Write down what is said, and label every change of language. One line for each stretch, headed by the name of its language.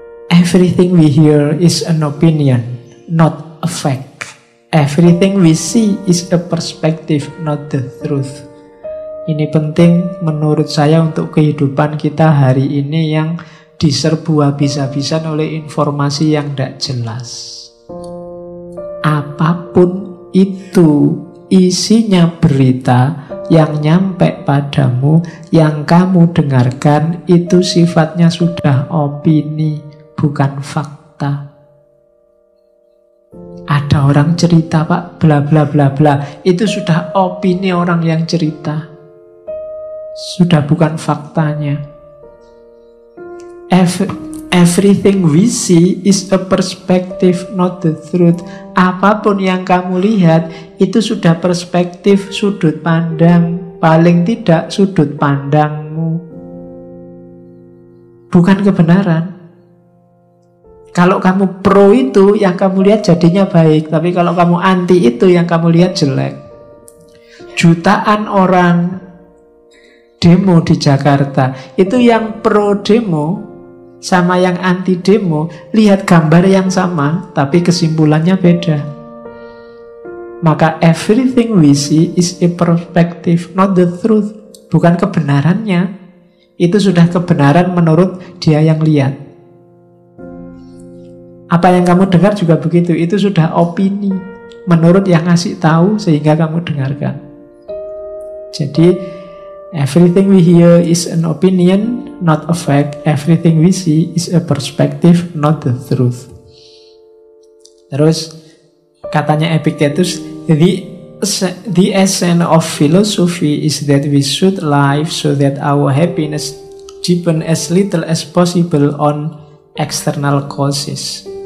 English: Everything we hear is an opinion, not a fact. Everything we see is a perspective, not the truth.
Indonesian: Ini penting menurut saya untuk kehidupan kita hari ini yang diserbu habis-habisan oleh informasi yang tidak jelas. Apapun itu isinya berita yang nyampe padamu, yang kamu dengarkan, itu sifatnya sudah opini, bukan fakta. Ada orang cerita, Pak, bla bla bla bla. Itu sudah opini orang yang cerita. Sudah bukan faktanya.
English: Everything we see is a perspective, not the truth.
Indonesian: Apapun yang kamu lihat, itu sudah perspektif, sudut pandang. Paling tidak sudut pandangmu, bukan kebenaran. Kalau kamu pro itu, yang kamu lihat jadinya baik. Tapi kalau kamu anti itu, yang kamu lihat jelek. Jutaan orang demo di Jakarta, itu yang pro demo sama yang anti demo lihat gambar yang sama, tapi kesimpulannya beda.
English: Maka everything we see is a perspective, not the truth.
Indonesian: Bukan kebenarannya. Itu sudah kebenaran menurut dia yang lihat. Apa yang kamu dengar juga begitu. Itu sudah opini menurut yang ngasih tahu sehingga kamu dengarkan.
English: Jadi everything we hear is an opinion, not a fact. Everything we see is a perspective, not the truth.
Indonesian: Terus katanya
English: Epictetus, the essence of philosophy is that we should live so that our happiness depend as little as possible on external causes.